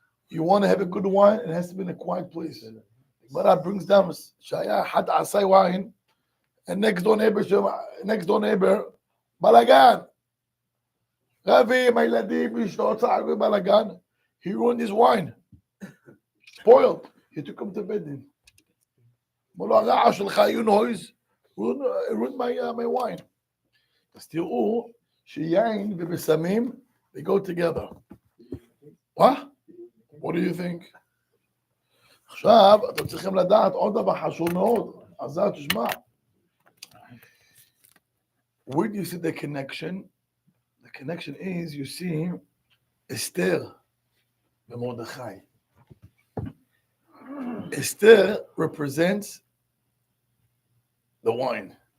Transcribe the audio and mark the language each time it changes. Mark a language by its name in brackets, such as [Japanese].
[English] You want to have a good wine, it has to be in a quiet place. But that brings down, [Hebrew] שהיה אחד עשה [English] wine, and next door neighbor, בלגן. [Hebrew] רבים, הילדים, אשתו, צער בלגן. [English] He ruined his wine. Spoiled. He took him to bed then. [Hebrew] אמר לו, הרעש שלך, [English] you noise, ruined my wine. [Hebrew] אז תראו שיין ובסמים, [English] they go together. What? What do you think? [Hebrew] עכשיו, אתם צריכים לדעת עוד דבר חשוב מאוד. אז תשמע. [English] Where do you see the connection? The connection is, you see, Esther ומרדכי. Esther represents the wine.